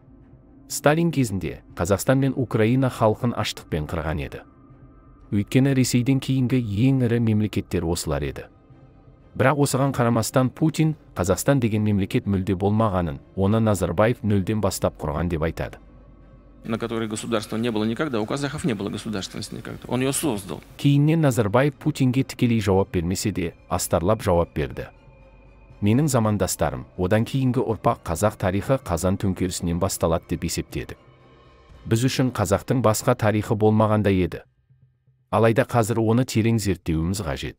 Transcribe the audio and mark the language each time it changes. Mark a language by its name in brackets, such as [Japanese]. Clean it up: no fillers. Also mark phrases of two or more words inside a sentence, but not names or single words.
[Kazakh] Сталин кезінде Қазақстан мен Украина халқын аштықпен қырған еді. Өйткені Ресейден кейінгі ең ірі мемлекеттер осылар еді. Бірақ осыған қарамастан Путин Қазақстан деген мемлекет мүлде болмағанын, оны Назарбаев нөлден бастап құрған деп айтады. [Russian] На которой государства не было никогда, у казахов не было государственности никогда. Он ее создал. [Kazakh] Кейіннен Назарбаев Путинге тікелей жауап бермесе де, астарлап жауап берді. Менің замандастарым, одан кейінгі ұрпақ қазақ тарихы қазан төңкерісінен басталады деп есептеді. Біз үшін қазақтың басқа тарихы болмағанда еді. Алайда қазір оны терең зерттеуіміз қажет.